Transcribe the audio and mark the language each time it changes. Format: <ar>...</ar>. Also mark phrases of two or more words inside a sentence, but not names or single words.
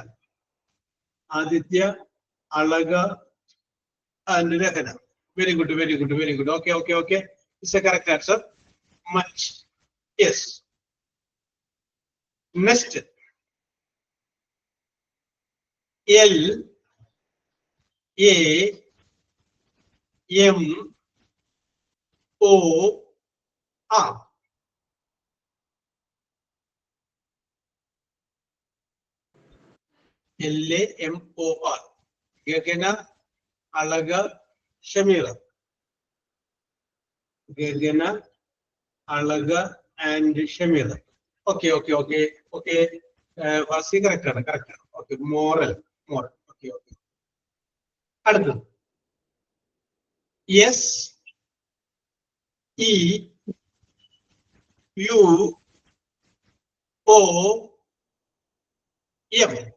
<en>Aditya Alaga and Rakhana. Very good, very good, very good. Okay, okay, okay. It's a correct answer. Much. Yes. Next. L A M O R. LAMOR. Gagana, Alaga, Shamira. Gagana, Alaga, and Shamira. Okay, okay, okay, okay. Vasi correct, correct. Okay, moral. Okay, okay. അടുത്തത് S E U O M.</en>